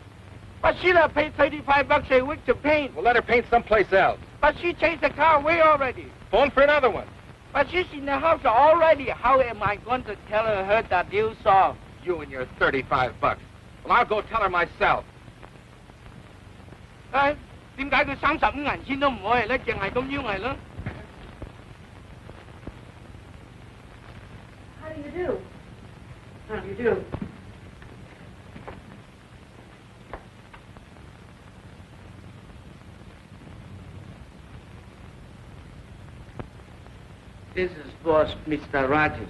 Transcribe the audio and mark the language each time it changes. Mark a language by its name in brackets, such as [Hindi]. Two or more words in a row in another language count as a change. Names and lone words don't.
[English] But she not pay $35 a week to paint. Well, let her paint someplace else. But she changed the car away already. Phone for another one. But she's in the house already. How am I going to tell her that deal's off? You and your $35. Well, I'll go tell her myself. [Cantonese] 點解佢35銀錢都唔可以咧，淨係咁樣係咯？ [English] How do you do? How do you do? This is boss, Mr. Rogers.